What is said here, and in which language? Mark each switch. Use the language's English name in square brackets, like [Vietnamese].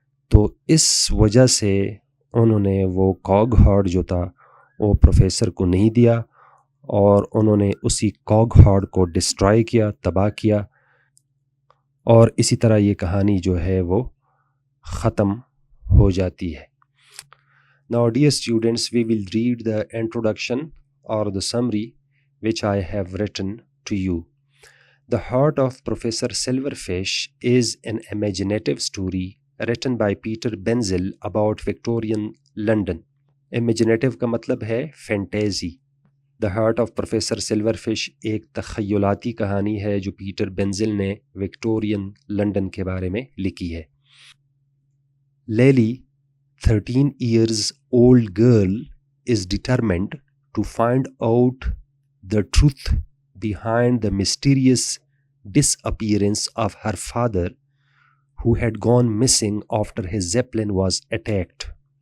[Urdu] تو اس وجہ سے انہوں نے وہ کاگ ہارٹ جو تھا وہ پروفیسر کو نہیں دیا, اور انہوں نے اسی کاگ ہارٹ کو ڈسٹرائے کیا, تباہ کیا, اور اسی طرح یہ کہانی جو ہے وہ ختم ہو جاتی ہے. [English] Now dear students, we will read the introduction or the summary which I have written to you. The Heart of Professor Silverfish is an imaginative story written by Peter Benzel about Victorian London. [Urdu] Imaginative کا مطلب ہے فینٹیزی. The Heart of Professor Silverfish ایک تخیلاتی کہانی ہے جو Peter بینزل نے Victorian London کے بارے میں لکھی ہے. [English] Lily 13 years old girl is determined to find out the truth behind the mysterious disappearance of her father, who had gone missing after his Zeppelin was attacked.